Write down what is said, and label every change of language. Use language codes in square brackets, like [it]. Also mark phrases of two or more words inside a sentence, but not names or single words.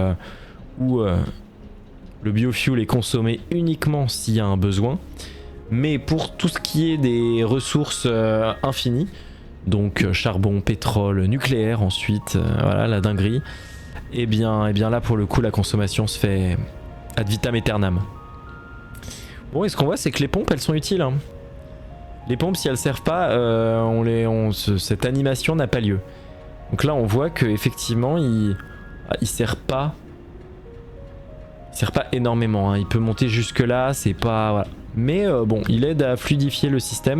[fr] le biofuel est consommé uniquement s'il y a un besoin, mais pour tout ce qui est des ressources infinies, donc charbon, pétrole, nucléaire ensuite, voilà la dinguerie, et bien là pour le coup la consommation se fait [la] ad vitam aeternam. [fr] Bon, et ce qu'on voit c'est que les pompes elles sont utiles hein. Les pompes si elles servent pas, cette animation n'a pas lieu. Donc là on voit que effectivement il sert pas énormément hein. Il peut monter jusque là, c'est pas voilà. Mais bon il aide à fluidifier le système.